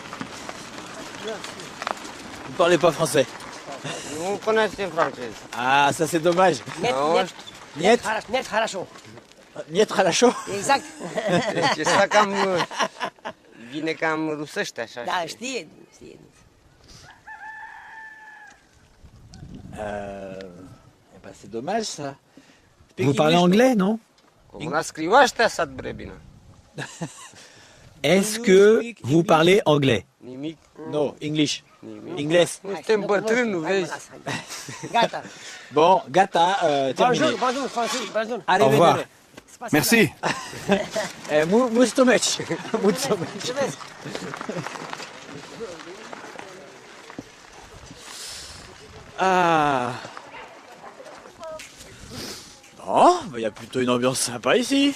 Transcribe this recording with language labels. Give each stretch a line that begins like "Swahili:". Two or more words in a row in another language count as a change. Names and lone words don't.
French: Vous parlez pas français?
Romanian: Nu cunoaște francez.
French: Ah, ça c'est dommage. Niet?
Russian: Net хорошо. Niet хорошо?
French: Exact.
Romanian: Deci ăsta cam... Vine cam rusește așa. Da, știe.
French: Bah, c'est dommage ça. Vous parlez anglais, non?
Romanian: Cum a scriu ăștia sat bre bine.
French: Est-ce que vous parlez anglais?
Romanian: Nimic.
English: Non, English.
Romanian: Nimic.
Spanish: Ingles.
Romanian: Nu suntem bătrâni, nu vezi? Gata.
French: Bon, gata, terminé. Bonjour, Francis, bonjour. Allez, Au revoir. venez. Merci.
Romanian: Mulțumesc. Mulțumesc. Ah.
French: Bon, il y a plutôt une ambiance sympa ici.